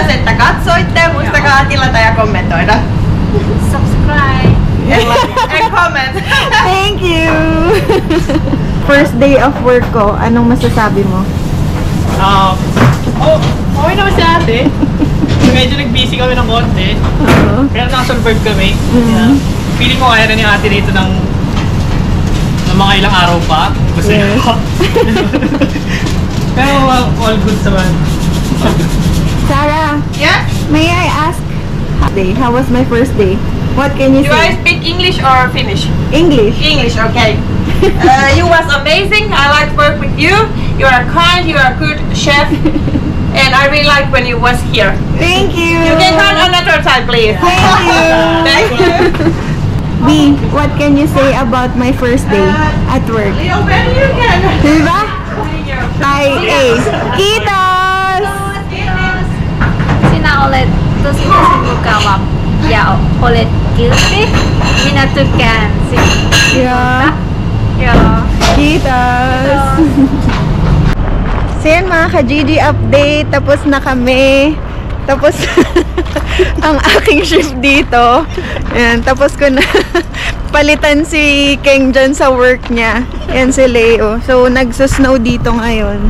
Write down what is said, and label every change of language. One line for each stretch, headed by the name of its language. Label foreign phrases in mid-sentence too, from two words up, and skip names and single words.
Finnish: että katsoitte. Muistakaa tilata ja kommentoida.
English: Subscribe. And comment. Thank you! First day of work ko,
Filipino: anong masasabi mo? Okay naman si ate. Medyo nag-busy kami ng konti. Pero nakasurvive kami. Yeah. Feeling ko kaya na ni ate dito ng mga ilang araw pa. Kasi pero
English: all good
Filipino: naman.
English: Sarah, Yes? may I ask? How was my first day? What can you Do I say? speak English or Finnish? English. English, okay. You was amazing. I like work with you. You are kind. You are a good chef. And I really like when you was here. Thank you. You can come another time, please. Thank you. Thank you. B, what can you say about my first day at work? Leo, when you can.
Filipino: Diba? Ay, A.
Finnish: Kitos! Sinä olet tosi mukava ja olet kiltti. Minä tykkään sinusta.
English: Yeah.
Finnish: Joo. Kitos!
Filipino: So yan mga ka-GG update. Tapos na kami. Tapos ang aking shift dito. Yan, tapos ko na palitan si Keng dyan sa work niya. Yan si Leo. So nagsusnow dito ngayon.